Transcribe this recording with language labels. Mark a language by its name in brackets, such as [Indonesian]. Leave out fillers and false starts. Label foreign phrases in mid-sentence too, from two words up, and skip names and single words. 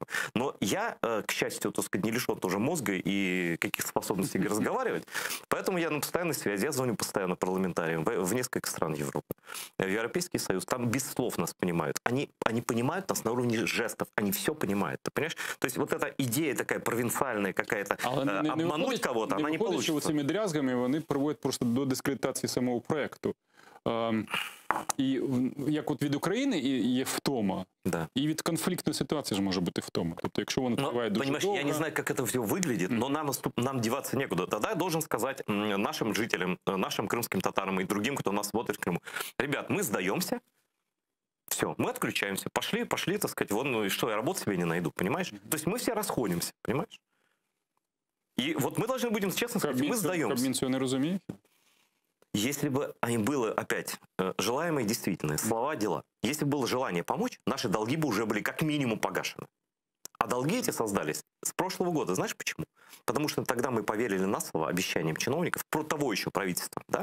[Russian] Но я, к счастью, так сказать, не лишен тоже мозга и каких-то способностей разговаривать. Поэтому я на постоянной связи. Я звоню постоянно парламентариям в несколько стран Европы. В Европейский Союз. Там без слов нас понимают. Они понимают нас на уровне жестов. Они все понимают. Ты понимаешь? То есть вот эта идея такая провинциальная какая-то, обмануть кого-то, она не получится. [Ukrainian] Але цими дрязгами вони приводять просто до дискредитації самого проєкту. І як от від України є втома, [Russian] да. [Ukrainian] І від конфліктної ситуації ж може бути втома. Тобто, якщо воно триває дуже [Russian] понимаешь, [Ukrainian] довго... [Russian] я не знаю, как это все выглядит, но нам деваться некуда. Тогда я должен сказать нашим жителям, нашим крымским татарам и другим, кто нас смотрит в Крыму: ребят, мы сдаемся, все, мы отключаемся, пошли, так сказать, вон, ну и что, я работу себе не найду, понимаешь? То есть мы все расходимся, понимаешь? И вот мы должны будем честно сказать, мы сдаемся. [Ukrainian] Кабмін цього не розуміє? [Russian] Если бы было опять желаемое и действительное, слова, дела, если бы было желание помочь, наши долги бы уже были как минимум погашены. А долги эти создались с прошлого года. Знаешь почему? Потому что тогда мы поверили на слово обещаниям чиновников, про того еще правительства, да?